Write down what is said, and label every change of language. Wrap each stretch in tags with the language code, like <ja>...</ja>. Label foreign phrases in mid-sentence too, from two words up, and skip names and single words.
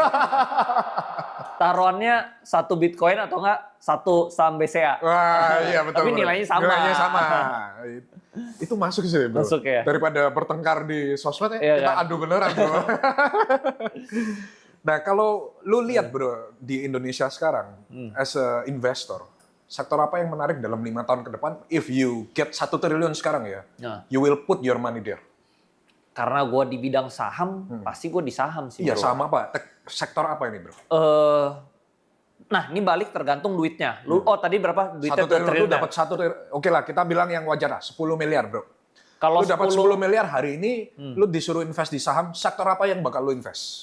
<id>Taruhannya 1 Bitcoin atau enggak 1 saham BCA. Wah, iya betul. Tapi bro. nilainya sama. Nilainya sama. Itu masuk sih bro. Masuk ya? Daripada bertengkar di sosmed ya, Iya, kita kan? adu beneran bro. Nah kalau lu lihat bro di Indonesia sekarang</id> <en>as a investor,</en> <id>sektor apa yang menarik dalam 5 tahun ke depan?</id> <en>If you get</en> <id>1 triliun sekarang ya, Nah,</id> <en>you will put your money there.</en> <id>karena gue di bidang saham, pasti gue di saham sih Iya bro. sama apa? Sektor apa ini bro? Nah ini balik tergantung duitnya. Lu, tadi berapa? Duitnya 1 triliun lu triliun ya? dapat 1 triliun. Oke lah kita bilang yang wajar lah, 10 miliar bro. Kalau Lu dapat 10 10 miliar hari ini, lu disuruh invest di saham, sektor apa yang bakal lu invest?</id>